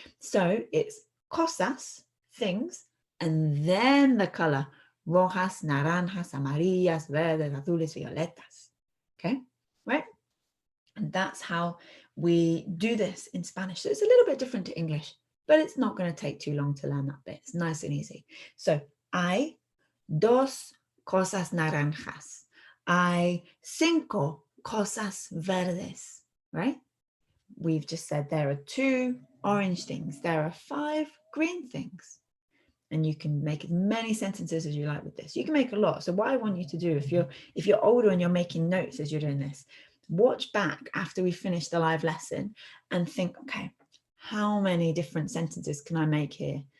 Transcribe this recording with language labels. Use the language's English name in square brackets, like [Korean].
[English] So it's cosas, things, and then the color. [Spanish] Rojas, naranjas, amarillas, verdes, azules, violetas. [English] Okay, right? And that's how we do this in Spanish. So it's a little bit different to English, but it's not going to take too long to learn that bit. It's nice and easy. [Spanish] So hay dos cosas naranjas. Hay cinco cosas verdes, right? [English] We've just said there are 2 orange things. There are 5 green things. And you can make as many sentences as you like with this. You can make a lot. So what I want you to do, if you're older and you're making notes as you're doing this, watch back after we finish the live lesson and think, okay, how many different sentences can I make here?